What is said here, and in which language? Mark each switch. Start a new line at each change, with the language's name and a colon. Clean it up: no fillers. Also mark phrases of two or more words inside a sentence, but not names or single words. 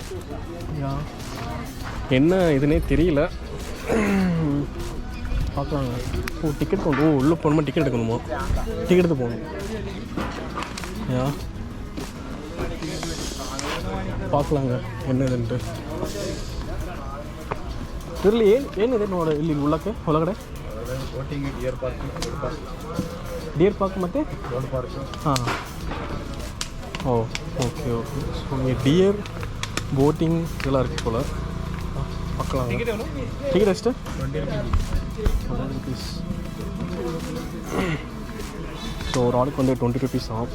Tamil: என்ன இதுன்னே தெரியல, பார்க்கலாங்க. டிக்கெட் கொண்டு உள்ளே போகணுமா? டிக்கெட் எடுக்கணுமா? டிக்கெட் எடுத்து போகணும். பார்க்கலாங்க என்னதுன்ட்டு தெரியல.
Kannada: ಏನಿದೆ ನೋಡಿ ಇಲ್ಲಿ ಉಳ್ಳಕ್ಕೆ ಒಳಗಡೆ?
English: boating, deer park
Kannada: ಮತ್ತು
English: road park.
Kannada: ಹಾಂ,
English: oh okay okay.
Tamil: ஸோ இங்கே
English: deer boating
Tamil: இதெல்லாம் இருக்குது போல். பார்க்கலாம். டிக்கெட் எஸ்ட்டு 20 rupees. ஸோ ஒரு ஆளுக்கு வந்து 20 rupees ஆகும்.